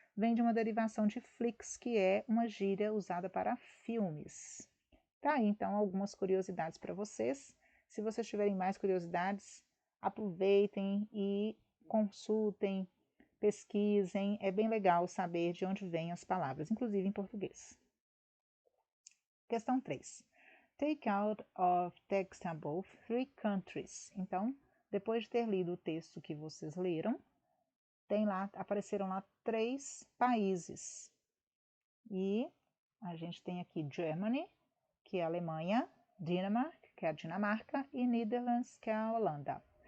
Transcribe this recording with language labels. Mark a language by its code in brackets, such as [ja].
[pt] vem de uma derivação de flix, que é uma gíria usada para filmes. Tá aí, então, algumas curiosidades para vocês. Se vocês tiverem mais curiosidades, aproveitem e consultem, pesquisem. É bem legal saber de onde vêm as palavras, inclusive em português. Questão 3. [en] Take out of text above 3 countries. [pt] Então, depois de ter lido o texto que vocês leram, apareceram lá 3 países. E a gente tem aqui Germany, que é a Alemanha, Denmark, que é a Dinamarca, e Netherlands, que é a Holanda.